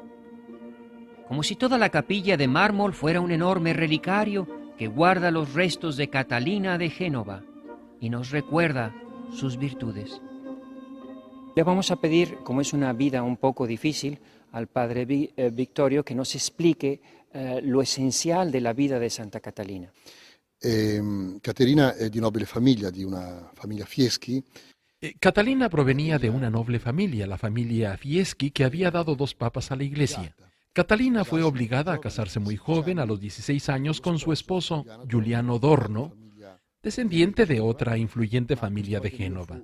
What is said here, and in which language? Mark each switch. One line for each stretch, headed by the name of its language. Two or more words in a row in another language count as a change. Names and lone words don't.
Spanish: Como si toda la capilla de mármol fuera un enorme relicario que guarda los restos de Catalina de Génova y nos recuerda sus virtudes. Le vamos a pedir, como es una vida un poco difícil, al Padre Victorio que nos explique lo esencial de la vida de Santa Catalina.
Italian: Caterina è di nobile famiglia, di una famiglia Fieschi.
Spanish: Catalina provenía de una noble familia, la familia Fieschi, que había dado 2 papas a la iglesia. Catalina fue obligada a casarse muy joven, a los 16 años, con su esposo, Giuliano Dorno, descendiente de otra influyente familia de Génova.